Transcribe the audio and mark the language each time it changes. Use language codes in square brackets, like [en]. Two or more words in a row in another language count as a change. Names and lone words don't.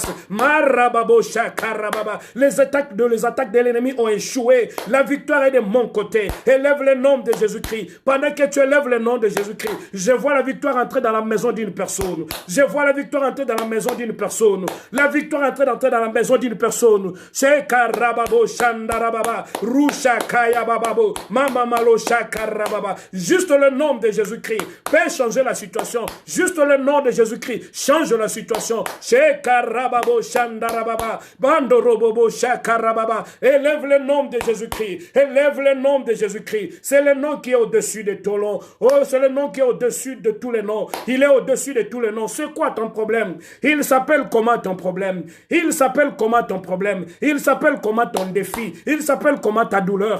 [fr] Marababo shakarababa. Les attaques de l'ennemi ont échoué. La victoire est de mon côté. Élève le nom de Jésus-Christ. Pendant que tu élèves le nom de Jésus-Christ, je vois la victoire entrer dans la maison d'une personne. Je vois la victoire entrer dans la maison d'une personne. La victoire entrer dans la maison d'une personne. Shekarababo shandarababa. Rusha kaya bababo. Mama malo shakarababa. Juste le nom de Jésus-Christ peut changer la situation. Juste le nom de Jésus-Christ change la situation. Shekarababo shandarababa. Bandorobobo shakarababa. Élève le nom de Jésus-Christ. Élève le nom de Jésus-Christ. C'est le nom qui est au-dessus de tout nom. Oh, c'est le nom qui est au-dessus de tous les noms. Il est au-dessus de tous les noms. C'est quoi ton problème? Il s'appelle comment ton problème? Il s'appelle comment ton problème? Il s'appelle comment ton défi? Il s'appelle comment ta douleur?